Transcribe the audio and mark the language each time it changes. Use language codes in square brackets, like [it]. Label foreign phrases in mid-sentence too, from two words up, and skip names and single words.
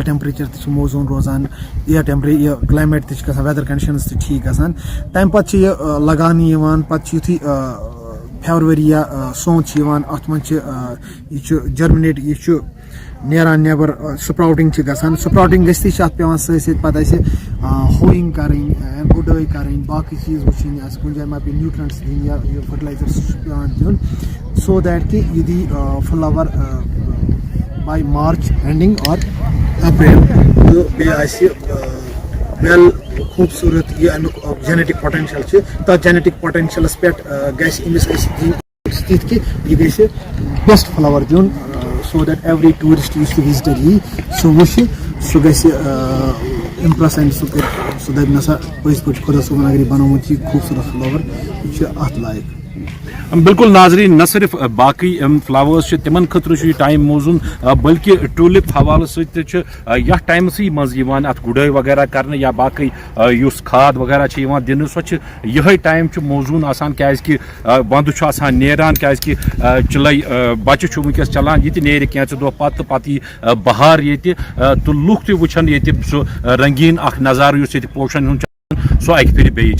[ks] ٹٮ۪مپریچَر تہِ چھُ موزوٗن روزان یہِ کٕلایمیٹ تہِ چھِ گژھان [en] weather conditions [ks] تہِ ٹھیٖک گژھان تَمہِ پَتہٕ چھِ یہِ لگاونہٕ یِوان پَتہٕ چھِ یُتھُے فیبرؤری یا سونٛت چھِ یِوان اَتھ منٛز چھِ یہِ چھُ جٔرمِنیٹ یہِ چھُ نیران نٮ۪بر سپراوٹِنٛگ چھِ گژھان سپراوٹِنٛگ گٔژھتٕے چھِ اَتھ پٮ۪وان سۭتۍ سۭتۍ پَتہٕ اَسہِ ہویِنٛگ کَرٕنۍ گُڈٲے کَرٕنۍ باقٕے چیٖز وٕچھِنۍ اَسہِ کُنہِ جایہِ ما پیٚیہِ نیوٗٹرنٛٹٕس دِنۍ یا یہِ فٔٹلایزَر سُہ چھُ پٮ۪وان دیُن [en] so that [ks] کہِ یہِ [en] the flower by March ending or April [ks] تہٕ بیٚیہِ آسہِ ویل خوٗبصوٗرت یہِ اَمیُک [en] genetic potential [ks] چھِ تَتھ جٮ۪نیٹِک پۄٹٮ۪نشَلَس پٮ۪ٹھ گژھِ أمِس أسۍ دِنۍ تِتھ کہِ یہِ گژھِ [en] best flower [ks] دیُن [en] so that every tourist [ks] یُس تہِ وِزِٹَر یی سُہ وٕچھِ سُہ گژھِ [en] impress and [ks] سُہ کَرِ سُہ دَپہِ نسا پٔزۍ پٲٹھۍ خۄدا صٲبَن اگر یہِ بنومُت یہِ خوٗبصوٗرت فٕلاوَر یہِ چھُ اَتھ لایق. بالکل ناظریٖن نہ صرف باقٕے فٕلاوٲرٕس چھِ تِمن خٲطرٕ چھُ یہِ ٹایم موزوٗن بلکہِ ٹوٗلِپ حوالہٕ سۭتۍ تہِ چھُ یتھ ٹایمسٕے منٛز یِوان اَتھ گُڈٲے وغیرہ کرنہٕ یا باقٕے یُس کھاد وغیرہ چھِ یِوان دِنہٕ سۄ چھِ یِہے ٹایم چھُ موزوٗن آسان کیازکہِ وندٕ چھُ آسان نیران کیازکہِ چِلے بچہِ چھُ وٕنکیٚس چلان یہِ تہِ نیرِ کینٛژٕ دۄہ پتہٕ یی بہار ییٚتہِ تہٕ لُکھ تہِ وٕچھن ییٚتہِ سُہ رنگیٖن اکھ نظارٕ یُس ییٚتہِ پوشن ہُنٛد چھُ سُہ اکہِ پھِرِ بیٚیہِ.